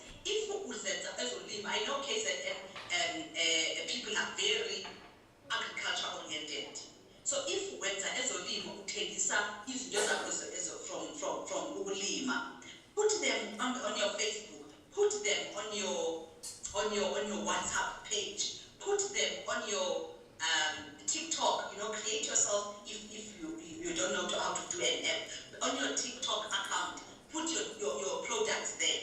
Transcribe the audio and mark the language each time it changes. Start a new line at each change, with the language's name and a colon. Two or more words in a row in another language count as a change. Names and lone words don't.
English: If uzenza
Xhosa: ezolimo,
English: I know people are very agriculture oriented. So if
Xhosa: wenza ezolimo uthengisa izinto zakho
English: from ukulima, put them on your Facebook, put them on your WhatsApp page, put them on your TikTok. Create yourself if you don't know how to do an app. On your TikTok account, put your products there.